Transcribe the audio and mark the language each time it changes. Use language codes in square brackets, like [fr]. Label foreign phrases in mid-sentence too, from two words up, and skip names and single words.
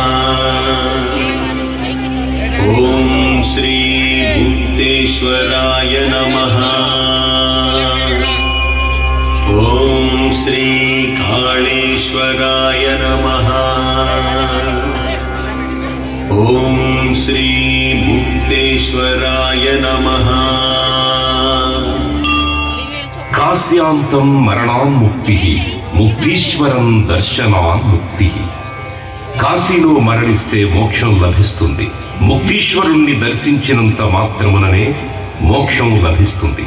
[sa] ॐ श्री मुक्तेश्वराय नमः। ॐ श्री काळेश्वराय नमः। ॐ श्री मुक्तेश्वराय नमः। కాశ్యాంతం మరణాన్ముక్తి ముక్తీశ్వరం దర్శనాన్ముక్తి. [te] కాశీలో మరణిస్తే మోక్షం లభిస్తుంది. ముక్తీశ్వరుణ్ణి దర్శించినంత మాత్రముననే మోక్షం లభిస్తుంది.